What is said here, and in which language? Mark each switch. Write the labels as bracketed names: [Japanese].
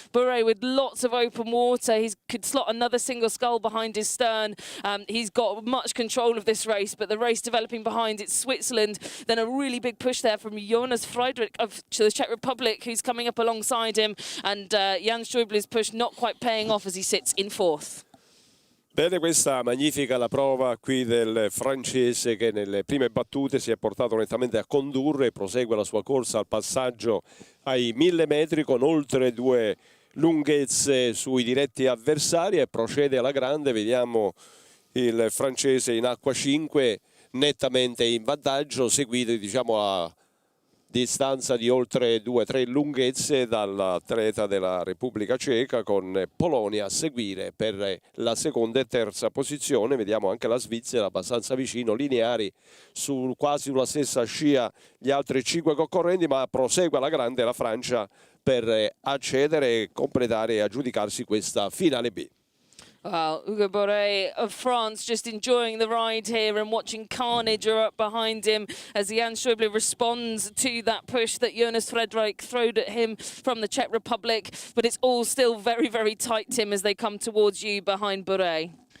[English] Burry with lots of open water. He could slot another single scull behind his stern. He's got much control of this race, but the race developing behind, it's Switzerland. Then a really big push there from Jonas Friedrich of the Czech Republic, who's coming up alongside him. And Jan Schäuble's push not quite paying off as he sits in fourth. [Italian] Bene, questa magnifica la prova qui del francese che nelle prime battute si è portato nettamente a condurre e prosegue la sua corsa al passaggio ai 1000 metri con oltre 2 lunghezze sui diretti avversari e procede alla grande. Vediamo il francese in acqua 5 nettamente in vantaggio, seguito diciamo a distanza di oltre 2-3 lunghezze dall'atleta della Repubblica Ceca, con Polonia a seguire per la seconda e terza posizione. Vediamo anche la Svizzera abbastanza vicino, lineari su quasi una stessa scia gli altri 5 concorrenti, ma prosegue alla grande la Francia per accedere, completare e aggiudicarsi questa finale B. [English] Well, Hugo Burry of France just enjoying the ride here and watching carnage up behind him as Jan Schäuble responds to that push that Jonas Friedrich throwed at him from the Czech Republic. But it's all still very, very tight, Tim, as they come towards you behind Burry.